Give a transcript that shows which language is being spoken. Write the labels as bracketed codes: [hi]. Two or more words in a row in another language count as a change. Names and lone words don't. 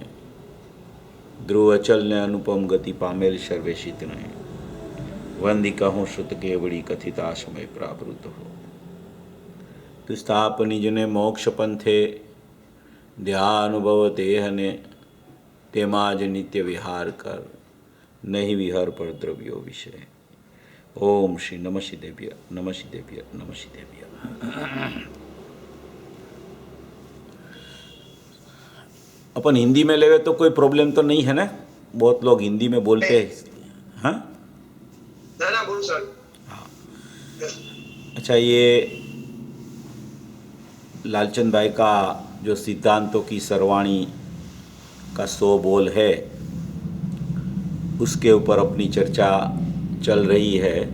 [gu] ધ્રુવ અચલ ને અનુપમ ગતિ પામેલ સર્વેશિતને, વંદી કહું શ્રુત કેવડી કથિતા સમય પ્રાવૃત હો। તું સ્થાપ નિજને મોક્ષ પંથે, ધ્યા અનુભવ દેહને, તેમાં જ નિત્ય વિહાર કર, નહીં વિહર પર દ્રવ્યો વિષય। [sa] ओम श्री नमः शिदेव्य नमः शिदेव्य नमः शिदेव्य। [hi] अपन हिंदी में लेवे तो कोई प्रॉब्लम तो नहीं है ना? बहुत लोग हिंदी में बोलते हैं। हाँ ना बोल सर। हाँ अच्छा, ये लालचंद भाई का जो सिद्धांतों की सरवाणी का 100 बोल है, उसके ऊपर अपनी चर्चा चल रही है।